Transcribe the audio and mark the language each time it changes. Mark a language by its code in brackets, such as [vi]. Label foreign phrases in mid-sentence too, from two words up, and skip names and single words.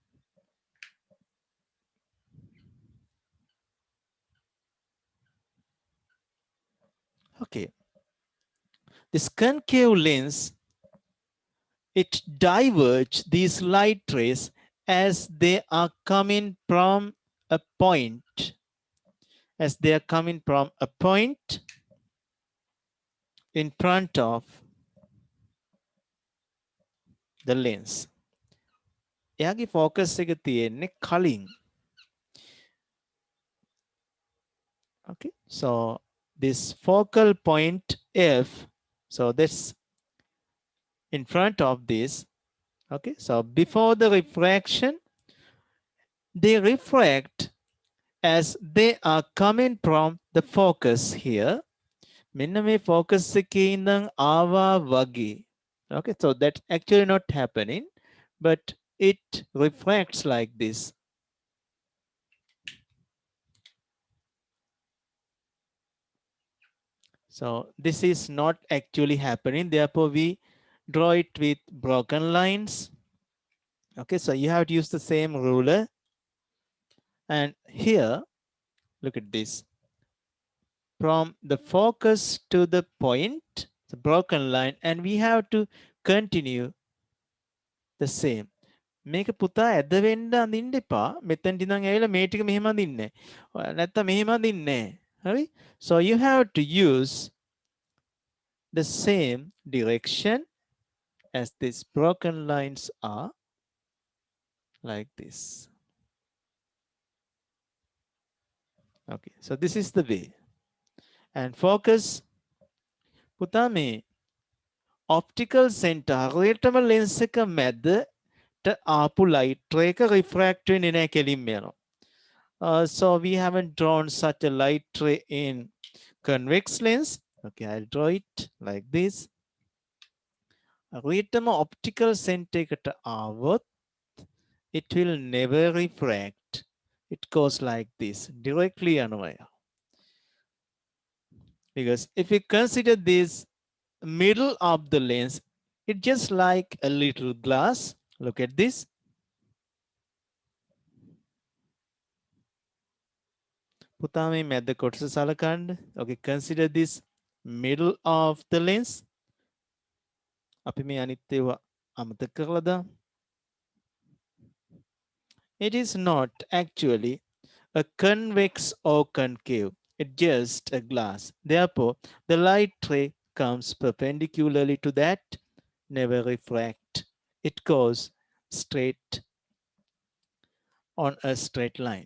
[en] Okay, this concave lens, it diverges these light rays as they are coming from a point. As they are coming from a point in front of the lens. [si] එයාගේ focus එක තියෙන්නේ කලින්. [en] Okay, so this focal point F, so that's in front of this. Okay, so before the refraction, they refract as they are coming from the focus here. [si] මෙන්න මේ focus එකේ ඉඳන් ආවා වගේ. [en] Okay, so that's actually not happening, but it refracts like this. So this is not actually happening. Therefore, we draw it with broken lines. Okay, so you have to use the same ruler. And here, look at this. from the focus to the point, the broken line, and we have to continue the same. [si] මේක පුතා ඇද වෙන්න අඳින්න එපා. මෙතෙන්ට ඉඳන් ඇවිල්ලා මේ ටික මෙහෙම අඳින්නේ. නැත්තම් මෙහෙම අඳින්නේ. හරි? [en] So you have to use the same direction as these broken lines are like this. Okay, so this is the way. And focus [si] පුතා මේ [en] optical center [si] හරියටම lens එක මැදට ආපු [en] light ray [si] එක refract වෙන්නේ නැහැ කෙලින්ම යනවා. [en] So we haven't drawn such a light ray in convex lens. Okay, I'll draw it like this. හරියටම optical center [si] එකට ආවොත් [en] it will never refract. It goes like this, directly යනවා. Because if you consider this middle of the lens, it's just like a little glass. Look at this. [si] පුතා මේ මැද කොටස සලකන්න. [en] Okay, consider this middle of the lens. [si] අපි මේ අනිත් ඒවා අමතක කරලා දාමු. [en] It is not actually a convex or concave. It's just a glass. Therefore, the light ray comes perpendicularly to that, never refract. It goes straight on a straight line.